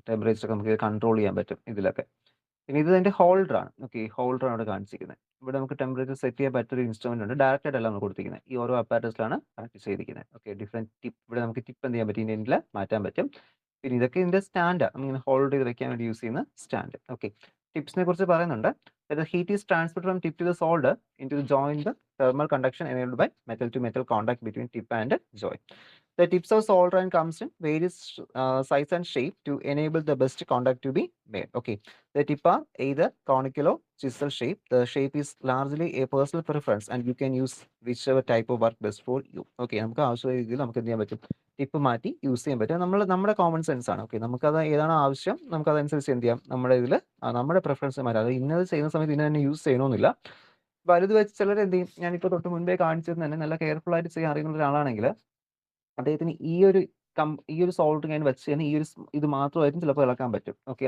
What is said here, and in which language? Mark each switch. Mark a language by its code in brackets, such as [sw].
[ml] Temperature നമുക്ക് control ചെയ്യാൻ പറ്റും ഇതിലൊക്കെ. പിന്നെ ഇത് അതിന്റെ ഹോൾഡർ ആണ്. ഓക്കെ. ഹോൾഡർ ആണ് ഇവിടെ കാണിച്ചിരിക്കുന്നത്. ഇവിടെ നമുക്ക് ടെമ്പറേച്ചർ സെറ്റ് ചെയ്യാൻ പറ്റിയ ഒരു ഇൻസ്ട്രുമെന്റ് ഉണ്ട്. ഡയറക്റ്റ് ആയിട്ടല്ല നമ്മൾ കൊടുത്തിരിക്കുന്നത്. ഈ ഓരോ അപ്പാരറ്റസിലാണ് കണക്ട് ചെയ്തിരിക്കുന്നത്. ഓക്കെ. ഡിഫറെന്റ് ടിപ്പ് ഇവിടെ നമുക്ക് ടിപ്പ് എന്ത് ചെയ്യാൻ പറ്റും? ഇതിന്റെ എൻഡിൽ മാറ്റാൻ പറ്റും. പിന്നെ ഇതൊക്കെ ഇതിന്റെ സ്റ്റാൻഡ് നമ്മളിങ്ങനെ ഹോൾഡ് ചെയ്ത് വെക്കാൻ വേണ്ടി യൂസ് ചെയ്യുന്ന സ്റ്റാൻഡ്. ഓക്കെ. ടിപ്സിനെ കുറിച്ച് പറയുന്നുണ്ട്. [en] The heat is transferred from tip to the solder into the joint. The thermal conduction enabled by metal to metal contact between tip and joint. The tips of solder and comes in various size and shape to enable the best contact to be made. Okay. The tip are either conical or chisel shape. The shape is largely a personal preference and you can use whichever type of work best for you. Okay. [ml] നമുക്ക് ആവശ്യമുള്ള രീതിയിൽ നമുക്ക് എന്ത് ചെയ്യാൻ പറ്റും? Tip മാറ്റി use ചെയ്യാൻ പറ്റും. നമ്മുടെ കോമൺ സെൻസ് ആണ്. ഓക്കെ. നമുക്കത് ഏതാണോ ആവശ്യം നമുക്ക് അതനുസരിച്ച് എന്ത് ചെയ്യാം? നമ്മുടെ ഇതിൽ നമ്മുടെ പ്രിഫറൻസ് മാറ്റാം. അത് ഇന്നത് ചെയ്യുന്ന സമയത്ത് ഇന്ന തന്നെ യൂസ് ചെയ്യണമെന്നില്ല. വലുത് വെച്ച് ചിലർ എന്ത് ചെയ്യും? ഞാനിപ്പോൾ തൊട്ട് മുൻപേ കാണിച്ചത് തന്നെ നല്ല കെയർഫുൾ ആയിട്ട് ചെയ്യാൻ അറിയുന്ന ഒരാളാണെങ്കിൽ അദ്ദേഹത്തിന് ഈ ഒരു സോൾഡറിങ് അയൺ വെച്ച് തന്നെ ഈ ഒരു ഇത് മാത്രമായിട്ടും ചിലപ്പോൾ ഇളക്കാൻ പറ്റും. ഓക്കെ.